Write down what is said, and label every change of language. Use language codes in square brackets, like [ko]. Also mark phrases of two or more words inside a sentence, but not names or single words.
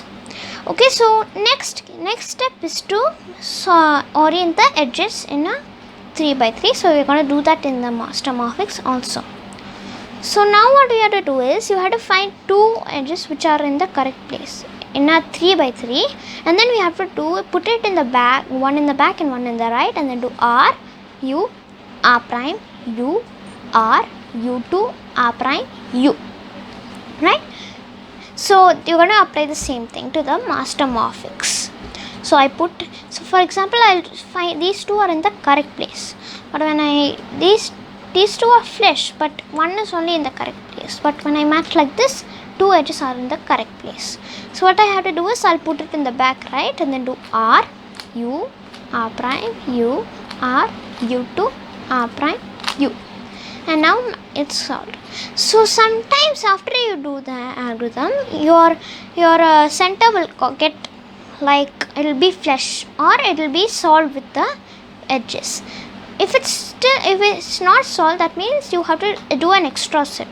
[en] Okay, so next step is to orient the edges in a 3 by 3. So we're going to do that in the Mastermorphix also. So now what we have to do is, you have to find two edges which are in the correct place in a 3 by 3, and then we have to put it in the back, one in the back and one in the right, and then do R U R prime U R U2 R prime U, right? So you're going to apply the same thing to the Mastermorphix. So I put, so for example, I'll find these two are in the correct place, but when these two are flush, but one is only in the correct place. But when I match like this, two edges are in the correct place. So what I have to do is I'll put it in the back right and then do R, U, R prime, U, R, U2, R prime, U. And now it's solved. So sometimes after you do the algorithm, your center will get like it will be flush or it will be solved with the edges. If it's not solved, that means you have to do an extra step.